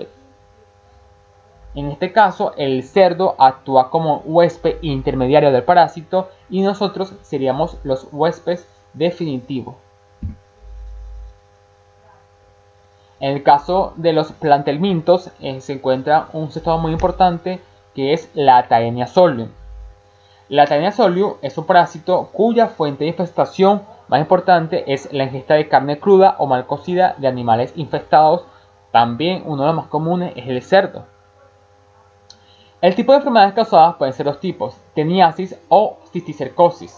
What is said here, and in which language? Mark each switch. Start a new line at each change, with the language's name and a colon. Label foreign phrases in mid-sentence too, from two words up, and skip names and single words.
Spanish: En este caso, el cerdo actúa como huésped intermediario del parásito y nosotros seríamos los huéspedes definitivos. En el caso de los plantelmintos se encuentra un sector muy importante que es la Taenia solium. La Taenia solium es un parásito cuya fuente de infestación más importante es la ingesta de carne cruda o mal cocida de animales infestados. También uno de los más comunes es el cerdo. El tipo de enfermedades causadas pueden ser dos tipos, teniasis o cisticercosis.